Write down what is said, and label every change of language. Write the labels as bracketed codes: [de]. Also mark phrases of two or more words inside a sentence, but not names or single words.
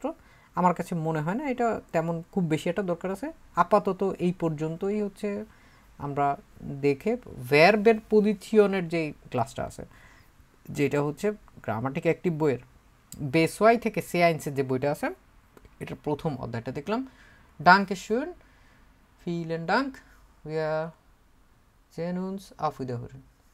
[bn] আমার কাছে মনে হয় না এটা তেমন খুব বেশি একটা দরকার আছে। আপাতত এই পর্যন্তই হচ্ছে আমরা দেখে ভার্বের পজিশনের যে ক্লাসটা আছে, যেটা হচ্ছে গ্রামাটিক অ্যাক্টিভ বইয়ের বেসওয়াই থেকে সায়েন্সের যে বইটা আছে, এটার প্রথম অধ্যায়টা দেখলাম। [de] ডাঙ্কে schön, vielen Dank, wir sehen uns auf Wiederhören।